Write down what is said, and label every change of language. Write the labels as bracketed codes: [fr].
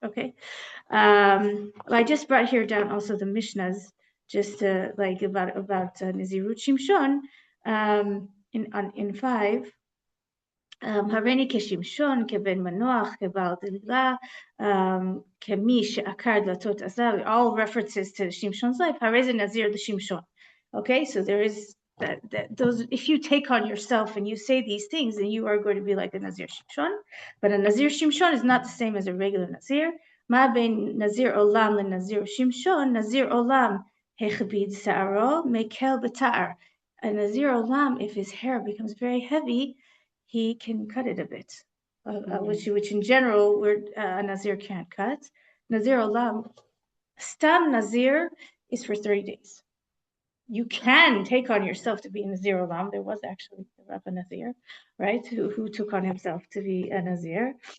[en] Okay, I just brought here down also the Mishnahs, just like about Nazirut Shimshon in 5. [he] הריני כשמשון, כבן מנוח, כבעל דלילה, כמי שעקר דלתות עזר, [en] all references to Shimshon's life, [he] הרי זה נזיר לשמשון. [en] Okay, so there is those, if you take on yourself and you say these things, then you are going to be like a Nazir Shimshon, but a Nazir Shimshon is not the same as a regular Nazir. [he] מה בין נזיר עולם לנזיר שמשון? נזיר עולם הכביד שערו, מקל בתער. [en] A Nazir Olam, if his hair becomes very heavy, he can cut it a bit, which in general a Nazir can't cut. Nazir Olam, Stam Nazir is for 30 days. You can take on yourself to be a Nazir Olam. There was actually a Rabbi Nazir, right, who took on himself to be a Nazir.